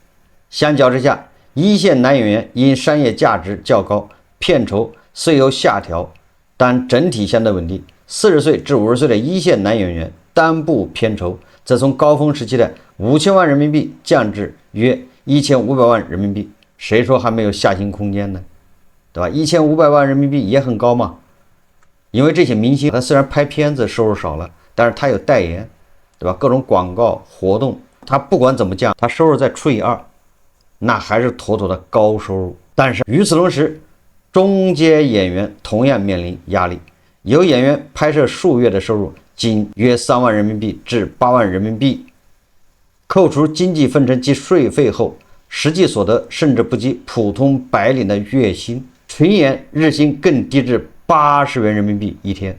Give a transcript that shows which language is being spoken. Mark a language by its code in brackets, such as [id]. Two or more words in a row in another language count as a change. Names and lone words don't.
[zh] 相較之下，一線男演員因商業價值較高，片酬雖有下調，但整體相對穩定。 40歲至50歲的一線男演員單部片酬則從高峰時期的5000萬人民幣降至約1500萬人民幣。誰說還沒有下行空間呢？對吧？1500萬人民幣也很高嘛。因為這些明星他雖然拍片子收入少了，但是他有代言，對吧？各種廣告活動，他不管怎麼降，他收入再除以2，那還是妥妥的高收入。但是與此同時，中階演員同樣面臨壓力。有演員拍攝數月的收入僅約3萬人民幣至8萬人民幣，扣除經濟分成及稅費後，實際所得甚至不及普通白領的月薪，群演日薪更低至80元人民幣一天。